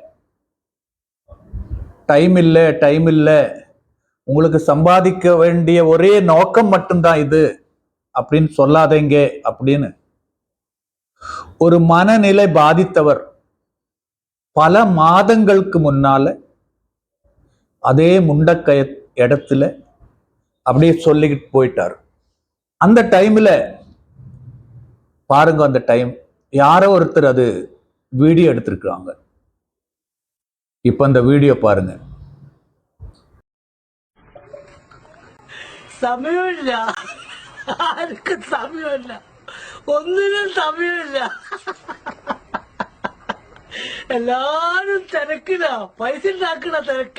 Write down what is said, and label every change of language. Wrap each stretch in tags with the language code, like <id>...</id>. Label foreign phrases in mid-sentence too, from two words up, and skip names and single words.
<ta>டைம் இல்லை, உங்களுக்கு சம்பாதிக்க வேண்டிய ஒரே நோக்கம் மட்டும்தான் இது அப்படின்னு சொல்லாதீங்க அப்படின்னு ஒரு மனநிலை பாதித்தவர் பல மாதங்களுக்கு முன்னால அதே முண்டக்கய இடத்துல அப்படியே சொல்லிக்கிட்டு போயிட்டார். அந்த டைம்ல பாருங்க, அந்த டைம் யாரோ ஒருத்தர் அது வீடியோ எடுத்திருக்காங்க. இப்ப அந்த வீடியோ பாருங்க.</ta> <ml>സമയമില്ല, ആർക്കും സമയമില്ല, ഒന്നിനും സമയമില്ല. എല്ലാരും തിരക്കില, പൈസ ഉണ്ടാക്കണ തിരക്ക്.</ml>